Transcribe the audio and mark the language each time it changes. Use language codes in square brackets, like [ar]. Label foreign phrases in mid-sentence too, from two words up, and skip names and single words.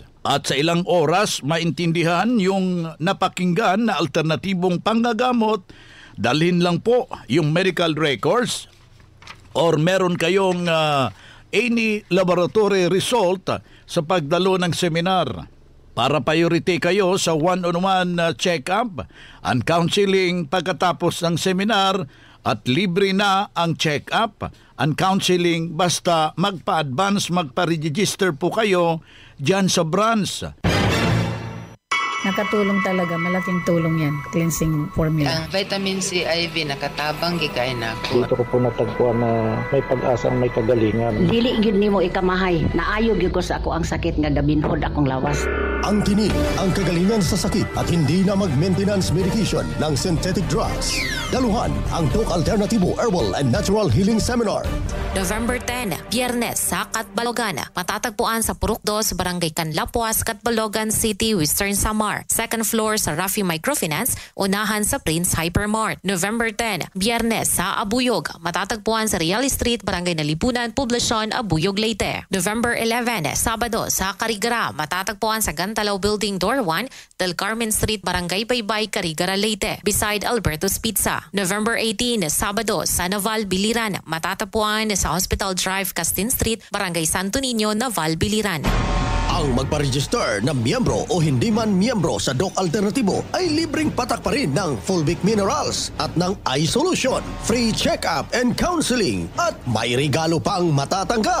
[tl] At sa ilang oras, maintindihan yung napakinggan na alternatibong panggagamot. Dalhin lang po yung [en] medical records [tl] or meron kayong [en] any laboratory result [tl] sa pagdalo ng seminar. Para priority kayo sa [en] one-on-one check-up and counseling [tl] pagkatapos ng seminar at libre na ang [en] check-up and counseling [tl] basta magpa-advance, magpa-register po kayo dyan sa branch. Nakatulong talaga, malaking tulong yan, [en] cleansing formula. [ceb] Ang vitamin C IV nakatabang gikain ako. [tl] Dito ko po natagpuan na may pag-asang may kagalingan. [ceb] Dili gyud nimo ikamahay, naayo gyud ko sa ako ang sakit nga gabinhod akong lawas. [tl] Ang tinig, ang kagalingan sa sakit at hindi na mag- [en] maintenance medication [tl] ng [en] synthetic drugs. [tl] Daluhan ang Doc Alternatibo Herbal and Natural Healing Seminar. November 10, Biyernes sa Catbalogan. Matatagpuan sa Purok 2, Barangay Canlapuas, Catbalogan City, Western Samar. [en] Second floor [tl] sa Rafi Microfinance, unahan sa Prince Hypermart. November 10, Biyernes sa Abuyog. Matatagpuan sa Real Street, Barangay Nalipunan, Poblacion, Abuyog, Leyte. November 11, Sabado sa Carigara. Matatagpuan sa Gantalaw Building Door 1, Del Carmen Street, Barangay Baybay, Carigara, Leyte. [en] Beside Alberto's Pizza. [tl] November 18, Sabado sa Naval, Biliran. Matatagpuan sa Hospital Drive, Castin Street, Barangay Santo Niño, Naval, Biliran. Ang magpa-register na miyembro o hindi man miyembro sa Doc Alternatibo ay libreng patak pa rin ng Fulvic Minerals at ng iSolution, [en] free check-up and counseling [tl] at may regalo pang matatanggap.